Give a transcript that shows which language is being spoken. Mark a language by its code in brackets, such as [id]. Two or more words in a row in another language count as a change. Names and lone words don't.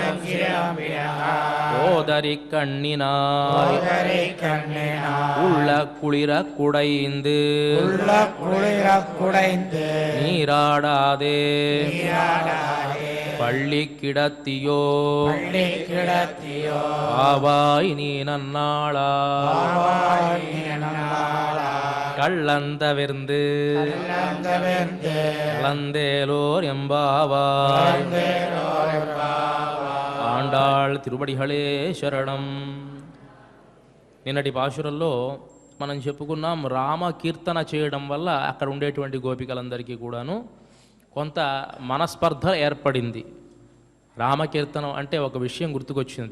[ta] ஓதரி கண்ணினாய் உள்ள குளிர குடைந்து நீராடாதே பள்ளி கிடத்தியோ ஆவாய் நீ நன்னாளா கள்ளந்தவிர்ந்து கலந்தேலோர் எம்பாவாய். ஆண்டாள் திருவடிகளே சரணம். [te] నిన్నటి పాశురంలో మనం చెప్పుకున్నాం రామ కీర్తన చేయడం వల్ల అక్కడ ఉండేటువంటి గోపికలందరికీ కూడాను కొంత మనస్పర్ధ ఏర్పడింది. రామకీర్తనం అంటే ఒక విషయం గుర్తుకొచ్చింది.